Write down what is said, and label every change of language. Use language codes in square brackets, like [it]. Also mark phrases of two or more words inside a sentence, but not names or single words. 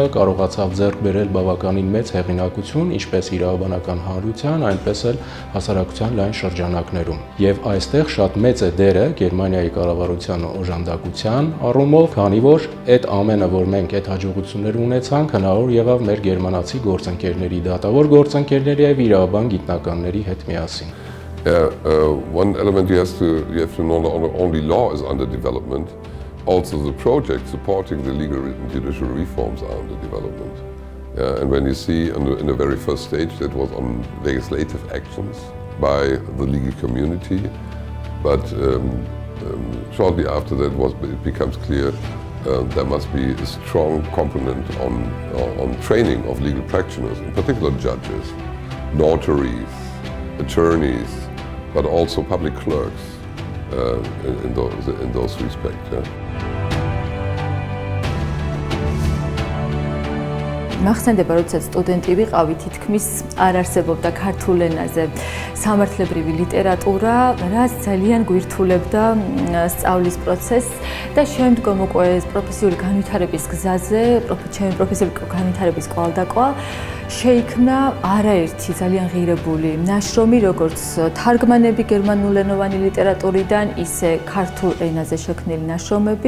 [hy] կարողացավ ձեռք բերել բավականին մեծ հեղինակություն, ինչպես իրավաբանական հանրության, այնպես էլ հասարակության լայն շրջանակներում։ Եվ այստեղ շատ մեծ է դերը Գերմանիայի կառավարության օժանդակության առումով, քանի որ այդ ամենը, որ մենք այդ հաջողություններ ունեցանք, հնարավոր եղավ մեր գերմանացի գործընկերների, դատավոր գործընկերների եւ իրավաբան գիտնականների հետ միասին։ [en] One element you have to know not only law is under development, also the project supporting the legal and judicial reforms are under development. And when you see in the very first stage that was on legislative actions by the legal community, but shortly after that it becomes clear there must be a strong component on training of legal practitioners, in particular judges, notaries, attorneys, but also public clerks in those respects. [ka] მახსენდება, როდესაც სტუდენტი ვიყავი, თითქმის არ არსებობდა ქართულ ენაზე სამართლებრივი ლიტერატურა, რაც ძალიან გვირთულებდა სწავლის პროცესს და შემდგომ უკვე პროფესიული განვითარების გზაზე, ჩემი პროფესიული განვითარების კვალდაკვალ შეიქმნა არაერთი ძალიან ღირებული ნაშრომი, როგორც თარგმანები გერმანულენოვანი ლიტერატურიდან, ისე ქართულ ენაზე შექმნილი ნაშრომები.